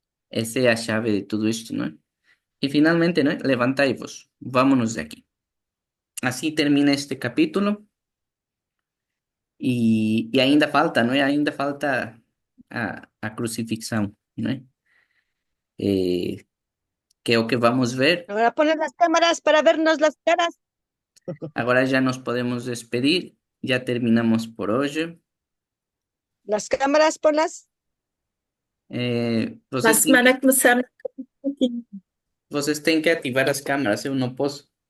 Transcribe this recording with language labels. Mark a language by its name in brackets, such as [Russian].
[Portuguese] Essa é a chave de tudo isto, não é? E finalmente, né? Levantai-vos, [Spanish] vámonos de aqui. [Portuguese] Assim termina este capítulo. E ainda falta, não é? Ainda falta a crucifixão, não é? Que é o que vamos ver. [Spanish] Ahora ponen las cámaras para vernos las caras. [Portuguese] Agora já nos podemos despedir. Já terminamos por hoje. [Spanish] Las cámaras, ponlas. Eh, [Portuguese] Na vocês, têm, semana começamos. vocês têm que ativar as câmeras, eu não posso.